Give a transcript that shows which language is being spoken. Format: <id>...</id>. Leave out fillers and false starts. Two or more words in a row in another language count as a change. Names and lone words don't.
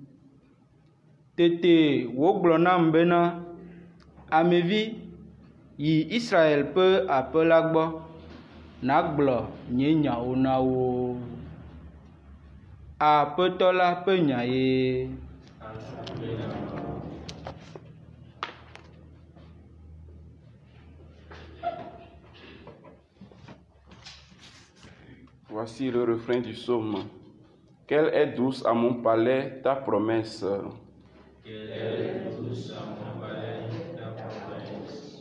<ee>Tete wògblɔ nam bena, amevi, yi Israel ƒe aƒe la gbɔ, nàgblɔ nye nyawo na wo. Aƒetɔ la ƒe nya ye.</ee> <fr>Voici le refrain du psaume. Quelle est douce à mon palais ta promesse. Quelle est douce à mon palais ta promesse.</fr>